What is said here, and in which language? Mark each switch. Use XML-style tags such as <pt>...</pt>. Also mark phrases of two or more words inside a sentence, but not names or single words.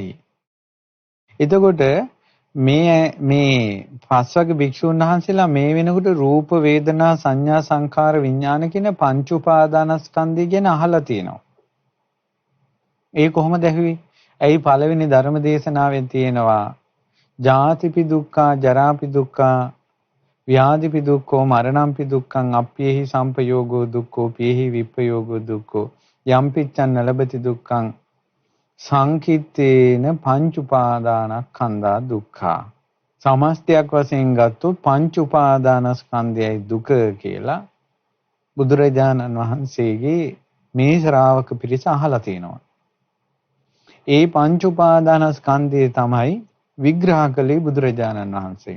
<si>එතකොට මේ 5 වගේ භික්ෂුන් වහන්සේලා මේ වෙනකොට රූප වේදනා සංඥා සංඛාර විඥාන කියන පංච උපාදානස්කන්ධය ගැන අහලා තියෙනවා. ඒ කොහොමද ඇහුවේ? ඇයි පළවෙනි ධර්ම දේශනාවෙන් තියෙනවා</si> <pi>ජාතිපි දුක්ඛා ජරාපි දුක්ඛා ව්‍යාධිපි දුක්ඛෝ මරණම්පි දුක්ඛං අප්පේහි සම්පයෝගෝ දුක්ඛෝ පේහි විප්පයෝගෝ දුක්ඛෝ යම්පිච්ඡන් නලබති දුක්ඛං සංකිට්ඨේන පංච උපාදානස්කන්ධා දුක්ඛා.</pi> <si>සමස්තයක් වශයෙන් ගත්තොත් පංච උපාදානස්කන්ධයයි දුක කියලා බුදුරජාණන් වහන්සේගේ මේ ශ්‍රාවක පිරිස අහලා තියෙනවා. ඒ පංච උපාදානස්කන්ධය තමයි විග්‍රහ කළේ බුදුරජාණන් වහන්සේ.</si>